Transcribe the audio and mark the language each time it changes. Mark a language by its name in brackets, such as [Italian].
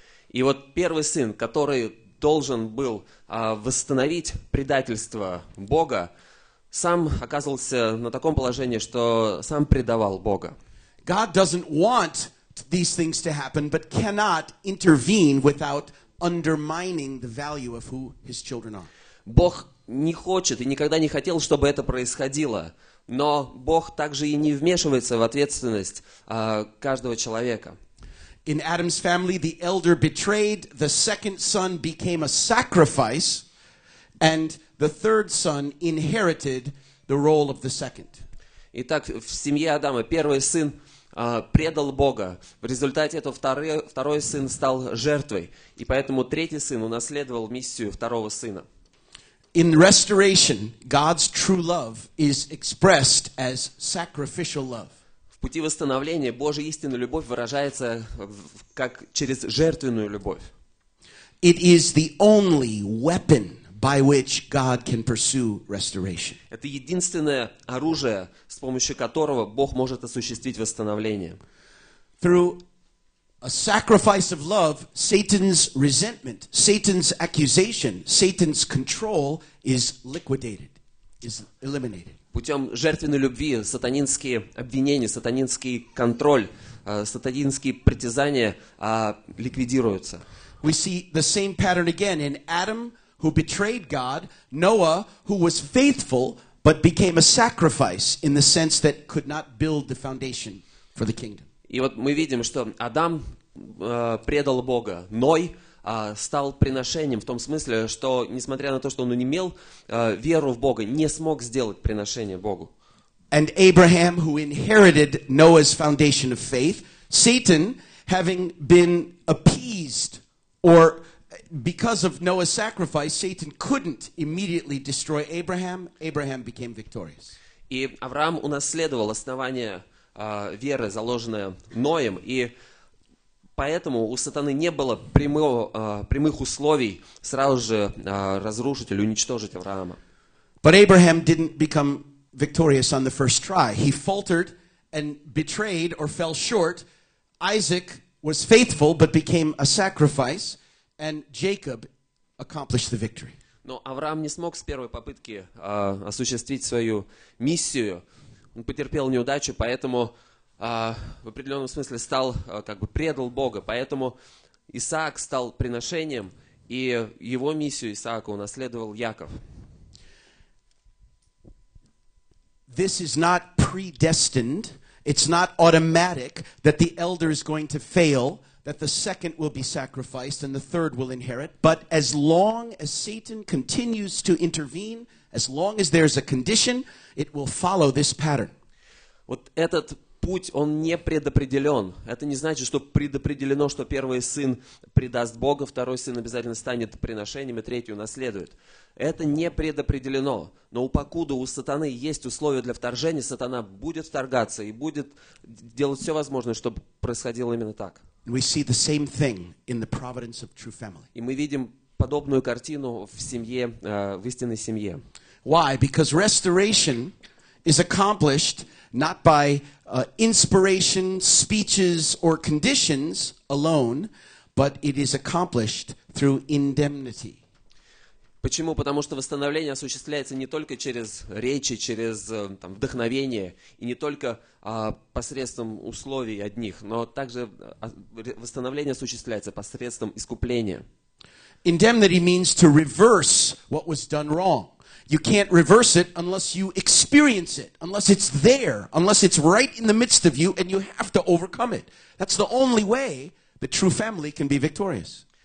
[Russian] И вот первый сын, который должен был восстановить предательство Бога, сам оказывался на таком положении, что сам предавал Бога. [English] God doesn't want these things to happen, but cannot intervene without undermining the value of who his children are. [Russian] Бог не хочет и никогда не хотел, чтобы это происходило. Но Бог также и не вмешивается в ответственность каждого человека. [English] In Adam's family, the elder betrayed, the second son became a sacrifice, and the third son inherited the role of the second. [Russian] Итак, в семье Адама первый сын предал Бога. В результате этого второй сын стал жертвой. И поэтому третий сын унаследовал миссию второго сына. [English] In restoration, God's true love is expressed as sacrificial love. [Russian] В пути восстановления Божья истинная любовь выражается как через жертвенную любовь. [English] It is the only weapon by which God can pursue restoration. [Russian] Это единственное оружие, с помощью которого Бог может осуществить восстановление. [English] Through a sacrifice of love, Satan's resentment, Satan's accusation, Satan's control is liquidated, is eliminated. [Russian] Путем жертвенной любви сатанинские обвинения, сатанинский контроль, сатанинские притязания ликвидируются. [English] We see the same pattern again in Adam, who betrayed God, Noah, who was faithful but became a sacrifice in the sense that could not build the foundation for the kingdom. [Russian] И вот мы видим, что Адам предал Бога, Ной стал приношением в том смысле, что, несмотря на то, что он не имел веру в Бога, не смог сделать приношение Богу. [English] And Abraham, who inherited Noah's foundation of faith, Satan, having been appeased, or because of Noah's sacrifice, Satan couldn't immediately destroy Abraham. Abraham became victorious. [Russian] И Авраам унаследовал основание веры, заложенное Ноем, и поэтому у сатаны не было прямых условий сразу же разрушить или уничтожить Авраама. [English] But Abraham didn't become victorious on the first try. He faltered and betrayed or fell short. Isaac was faithful but became a sacrifice, and Jacob accomplished the victory. [Russian] Но Авраам не смог с первой попытки осуществить свою миссию. Он потерпел неудачу, поэтому в определенном смысле предал Бога. Поэтому Исаак стал приношением, и его миссию Исаака унаследовал Яков. [English] This is not predestined. It's not automatic that the elder is going to fail, that the second will be sacrificed and the third will inherit. But as long as Satan continues to intervene, as long as there's a condition, it will follow this pattern. [Russian] Вот этот путь, он не предопределен. Это не значит, что предопределено, что первый сын предаст Бога, второй сын обязательно станет приношением, и третий унаследует. Это не предопределено. Но покуда у сатаны есть условия для вторжения, сатана будет вторгаться и будет делать все возможное, чтобы происходило именно так. [English] We see the same thing in the providence of true family. [Russian] И мы видим подобную картину в семье, в истинной семье. [English] Why? Because restoration is accomplished not by inspiration, speeches, or conditions alone, but it is accomplished through indemnity. [Russian] Почему? Потому что восстановление осуществляется не только через речи, через вдохновение, и не только посредством условий одних, но также восстановление осуществляется посредством искупления. [English] Indemnity means to reverse what was done wrong. You can't reverse it unless you experience it, unless it's there, unless it's right in the midst of you and you have to overcome it. That's the only way the true family can be victorious.